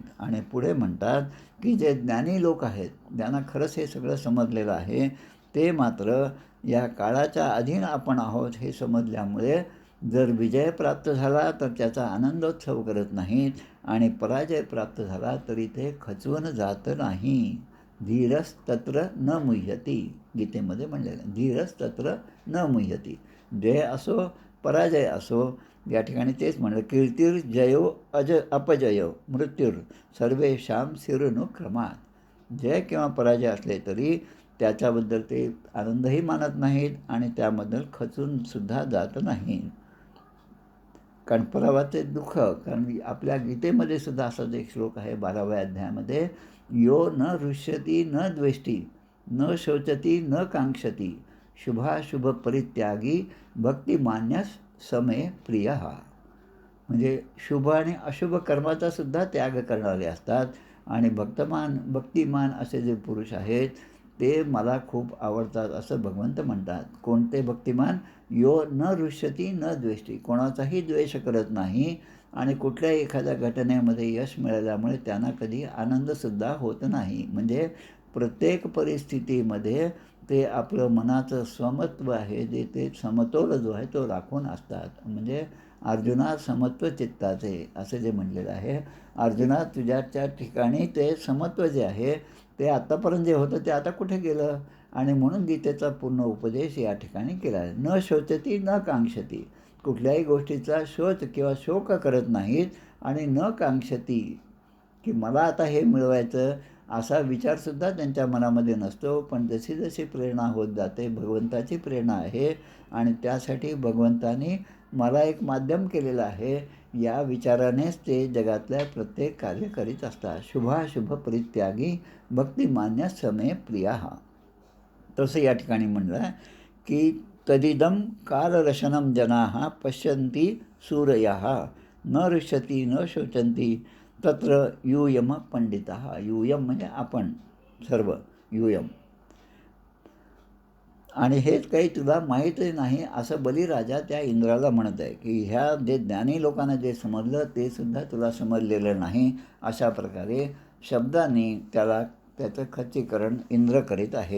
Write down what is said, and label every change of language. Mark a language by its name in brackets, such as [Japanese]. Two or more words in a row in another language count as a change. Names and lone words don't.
[Marathi] आणि पुढे म्हणतात की जे ज्ञानी लोक आहेत, ज्यांना खरंच हे सगळं समजलेलं आहे, ते मात्र या काळाच्या अधीन आपण आहोत हे समजल्यामुळे जर विजय प्राप्त झाला तर त्याचा आनंदोत्सव करत नाहीत, आणि पराजय प्राप्त झाला तरी ते खचवून जात नाही. [Sanskrit] धीरस्तत्र न मुह्यती, [Marathi] गीतेमध्ये म्हणलेलं [Sanskrit] धीरस्तत्र न मुह्यती. [Marathi] जय असो पराजय असो, या ठिकाणी तेच म्हणलं, [Sanskrit] कीर्तिर्जयो अपजयो मृत्यूर सर्वेषां सिरुनुक्रमात. [Marathi] जय किंवा पराजय असले तरी त्याच्याबद्दल ते आनंदही मानत नाहीत आणि त्याबद्दल खचूनसुद्धा जात नाही. कारण पराभवाचे दुःख, कारण आपल्या गीतेमध्ये सुद्धा असाच एक श्लोक आहे 12व्या अध्यायामध्ये, [Sanskrit] यो न हृष्यती न द्वेष्टी न शोचती न कांक्षती शुभाशुभ परित्यागी भक्तिमान्यस समे प्रिय. [Marathi] म्हणजे शुभ आणि अशुभ कर्माचा सुद्धा त्याग करणारे असतात, आणि भक्तिमान असे जे पुरुष आहेत ते मला खूप आवडतात असं भगवंत म्हणतात. कोणते भक्तिमान? [Sanskrit] यो न हृष्यती न द्वेष्टी, [Marathi] कोणाचाही द्वेष करत नाही, आणि कुठल्याही एखाद्या घटनेमध्ये यश मिळाल्यामुळे त्यांना कधी आनंदसुद्धा होत नाही. म्हणजे प्रत्येक परिस्थितीमध्ये ते आपलं मनाचं स्वमत्व आहे जे ते समतोल जो आहे तो राखून असतात. म्हणजे अर्जुना समत्व चित्ताचे असं जे म्हणलेलं आहे, अर्जुना तुझ्याच्या ठिकाणी ते समत्व जे आहे ते आत्तापर्यंत जे होतं ते आता कुठे गेलं? आणि म्हणून गीतेचा पूर्ण उपदेश या ठिकाणी केला आहे. [Sanskrit] न शोचती न कांक्षती, [Marathi] कुठल्याही गोष्टीचा शोच किंवा शोक करत नाहीत, आणि [Sanskrit] न कांक्षती [Marathi] की मला आता हे मिळवायचं असा विचारसुद्धा त्यांच्या मनामध्ये नसतो. पण जशी जशी प्रेरणा होत जाते, भगवंताची प्रेरणा आहे, आणि त्यासाठी भगवंतानी मला एक माध्यम केलेलं आहे, या विचारानेच ते जगातल्या प्रत्येक कार्य करीत असतात. [Sanskrit] शुभाशुभ परित्यागी भक्तिमान्य समे प्रिया. [Marathi] तसं या ठिकाणी म्हणलं की [Sanskrit] तदिदम कालरशनम जनाः पश्यन्ति सूरयाः न हृष्यति न शोचन्ति तत्र यूयम पंडिताः. [Marathi] यूयम म्हणजे आपण सर्व, यूयम. आणि हेच काही तुला माहीतही नाही असं बलिराजा त्या इंद्राला म्हणत आहे की ह्या जे ज्ञानी लोकांना जे समजलं ते सुद्धा तुला समजलेलं नाही. अशा प्रकारे शब्दाने त्याचं खच्चीकरण इंद्र करीत आहे.